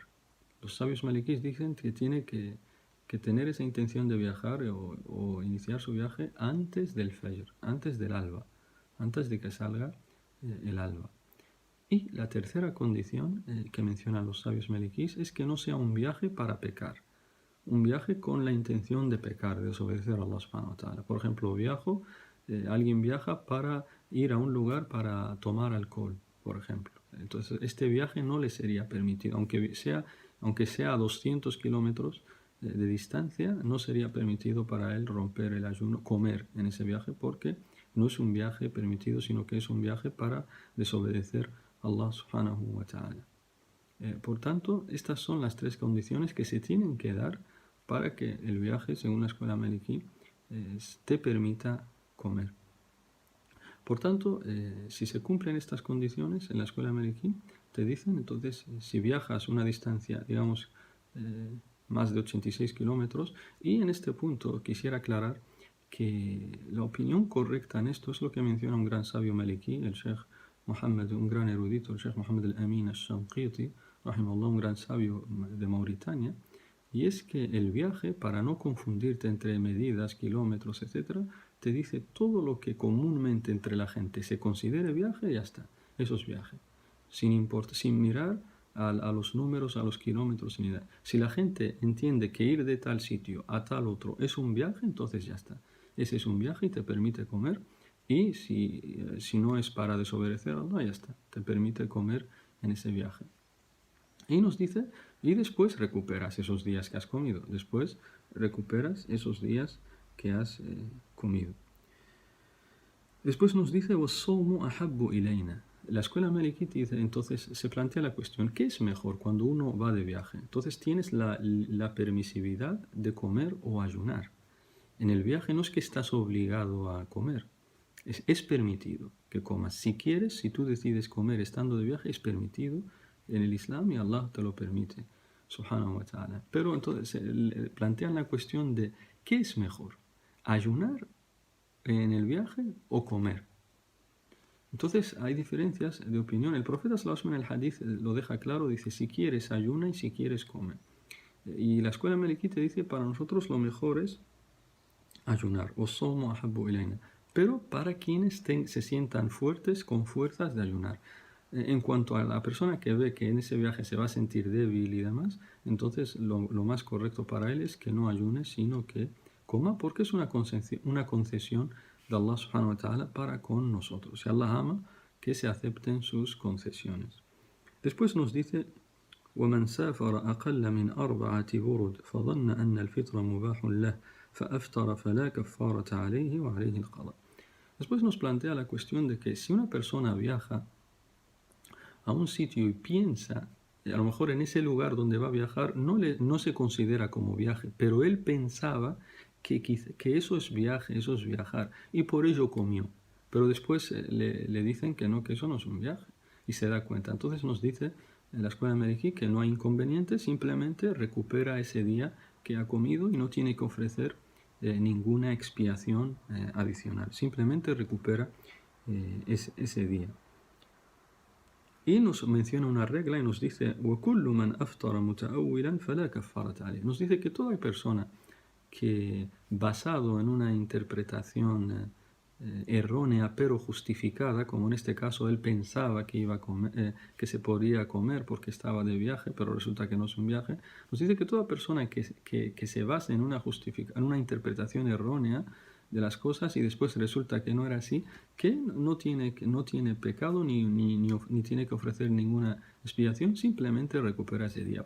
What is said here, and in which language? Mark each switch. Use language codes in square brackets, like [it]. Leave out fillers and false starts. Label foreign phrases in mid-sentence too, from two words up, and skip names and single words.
[es] Los sabios malikíes dicen que tiene que tener esa intención de viajar o iniciar su viaje antes del Fajr, antes del alba, antes de que salga el alba. Y la tercera condición que mencionan los sabios malikíes es que no sea un viaje para pecar, un viaje con la intención de pecar, de desobedecer a Allah [ar] سبحانه وتعالى. [es] Por ejemplo, alguien viaja para ir a un lugar para tomar alcohol, por ejemplo. Entonces, este viaje no le sería permitido, aunque sea a 200 kilómetros de distancia, no sería permitido para él romper el ayuno, comer en ese viaje, porque no es un viaje permitido, sino que es un viaje para desobedecer a Allah [ar] سبحانه وتعالى. [es] Por tanto, estas son las tres condiciones que se tienen que dar para que el viaje, según la escuela Maliki, te permita comer. Por tanto, si se cumplen estas condiciones en la escuela Maliki, te dicen, entonces, si viajas una distancia, digamos, más de 86 kilómetros, y en este punto quisiera aclarar que la opinión correcta en esto es lo que menciona un gran sabio Maliki, el Sheikh Mohammed, un gran erudito, el Sheikh Mohammed al-Amin al-Shanqiti, rahimahullah, un gran sabio de Mauritania, y es que el viaje, para no confundirte entre medidas, kilómetros, etc., te dice todo lo que comúnmente entre la gente se considere viaje, ya está, eso es viaje, sin mirar a los números, a los kilómetros, ni nada. Si la gente entiende que ir de tal sitio a tal otro es un viaje, entonces ya está, ese es un viaje y te permite comer, y si no es para desobedecer a Allah, ya está, te permite comer en ese viaje. Y nos dice, y después recuperas esos días que has comido. Después recuperas esos días que has comido. Después nos dice, [ar] وَالصَّوْمُ أَحَبُّ إِلَيْنَا. [es] La escuela Maliki dice, entonces se plantea la cuestión, ¿qué es mejor cuando uno va de viaje? Entonces tienes la permisividad de comer o ayunar. En el viaje no es que estás obligado a comer, es permitido que comas. Si quieres, si tú decides comer estando de viaje, es permitido en el Islam y Allah te lo permite, [ar] سبحانه وتعالى. [es] Pero entonces plantean la cuestión de ¿qué es mejor? ¿Ayunar en el viaje o comer? Entonces hay diferencias de opinión. El profeta [ar] صلى الله عليه وسلم [es] en el hadith lo deja claro, dice si quieres ayuna y si quieres come. Y la escuela Maliki te dice para nosotros lo mejor es ayunar, [ar] وَالصَّوْمُ أَحَبُّ إِلَيْنَا, [es] pero para quienes se sientan fuertes con fuerzas de ayunar. En cuanto a la persona que ve que en ese viaje se va a sentir débil y demás, entonces lo más correcto para él es que no ayune, sino que coma, porque es una concesión de Allah [ar] سبحانه وتعالى [es] para con nosotros. Si Allah ama, que se acepten sus concesiones. Después nos dice, [ar] ومن سافر أقل من 4 برد فظن أن الفطر مباح له فأفطر فلا كفارة عليه وعليه القضاء. [es] Después nos plantea la cuestión de que si una persona viaja a un sitio y piensa, a lo mejor en ese lugar donde va a viajar no se considera como viaje, pero él pensaba que eso es viaje, eso es viajar, y por ello comió. Pero después le dicen que no, que eso no es un viaje, y se da cuenta. Entonces nos dice en la escuela de Maliki que no hay inconveniente, simplemente recupera ese día que ha comido y no tiene que ofrecer ninguna expiación adicional, simplemente recupera ese día. Y nos menciona una regla y nos dice [ar] وَكُلُّ مَنْ أَفْطَرَ مُتَأَوِّلًا فَلَا كَفَّارَةَ عَلَيْهِ. [es] Nos dice que toda persona que basado en una interpretación errónea pero justificada, como en este caso él pensaba que iba a comer, que se podía comer porque estaba de viaje, pero resulta que no es un viaje, nos dice que toda persona que se basa en una interpretación errónea de las cosas y después resulta que no era así, que no tiene pecado ni tiene que ofrecer ninguna expiación, simplemente recupera ese día.